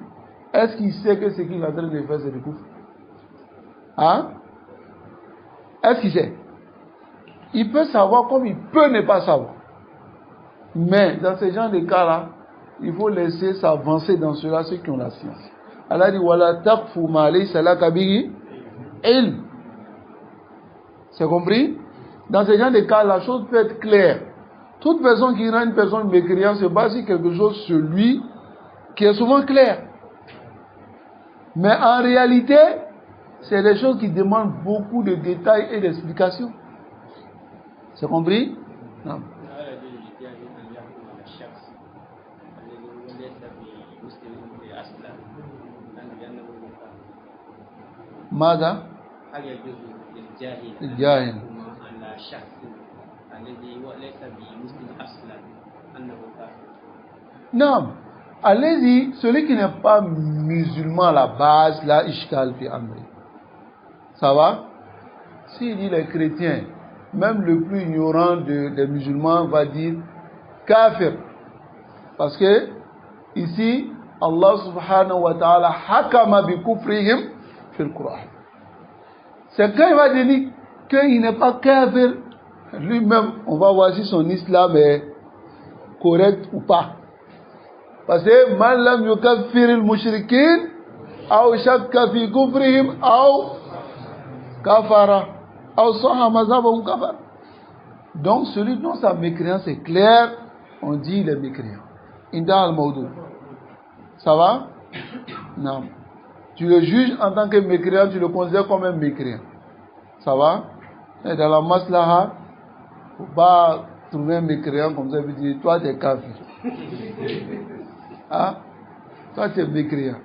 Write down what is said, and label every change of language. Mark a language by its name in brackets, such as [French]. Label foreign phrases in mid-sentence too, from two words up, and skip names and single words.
[French] Est-ce qu'il sait que ce qu'il est en train de faire, c'est du kufr? Hein? Est-ce qu'il sait? Il peut savoir comme il peut ne pas savoir. Mais dans ce genre de cas-là, il faut laisser s'avancer dans cela ceux qui ont la science. Allah dit [Arabic] ولا تقف ما ليس لك به علم. [French] C'est compris? Dans ce genre de cas, la chose peut être claire. Toute personne qui rend une personne mécréante se base sur quelque chose sur lui qui est souvent clair. Mais en réalité, c'est des choses qui demandent beaucoup de détails et d'explications. C'est compris? Non. [Arabic] ماذا؟ هل يجوز للجاهل الجاهل على شخص الذي هو ليس بمسلم اصلا انه كافر؟ [French] Non. Allez-y, celui qui n'est pas musulman à la base, là, [Arabic] إشكال في أمري. [French] Ça va? S'il dit les chrétiens, même le plus ignorant des musulmans va dire kafir. Parce que ici, [Arabic] الله سبحانه وتعالى حكم بكفرهم في القرآن. [French] C'est quand il va dire qu'il n'est pas kafir, lui-même, on va voir si son islam est correct ou pas. Parce que [Arabic] من لم يكفر المشركين أو شك في كفرهم أو كفر أو صحح مذهبهم كفر. [French] Donc celui dont sa mécréance est claire, on dit il est mécréant. [Arabic] عند الموضوع. [French] Ça va? Non. Tu le juges en tant que mécréant, tu le considères comme un mécréant. Ça va? Et dans la maslaha, il ne faut pas trouver un mécréant comme ça et dire toi tu es kafir. Ah, toi tu es mécréant.